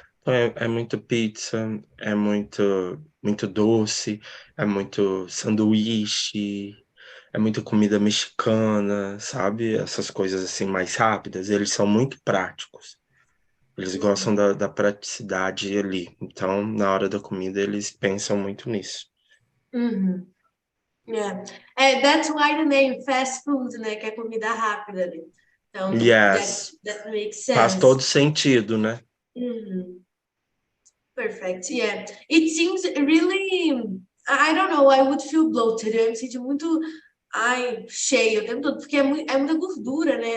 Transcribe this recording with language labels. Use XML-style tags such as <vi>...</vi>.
<pt>Então, é muito pizza, é muito doce, é muito sanduíche, é muita comida mexicana, sabe? Essas coisas assim mais rápidas, eles são muito práticos. Eles gostam da praticidade ali. Então, na hora da comida, eles pensam muito nisso.</pt> <en>Yeah. That's why the name fast food, né?</en> <pt>Que é comida rápida, né? Então,</pt> <en>Yes. that makes sense.</en> <pt>Faz todo sentido, né?</pt> <en>Perfect, yeah. It seems really, I don't know, I would feel bloated.</en> <pt>Eu me sinto muito, cheio o tempo todo, porque é muita gordura, né?</pt>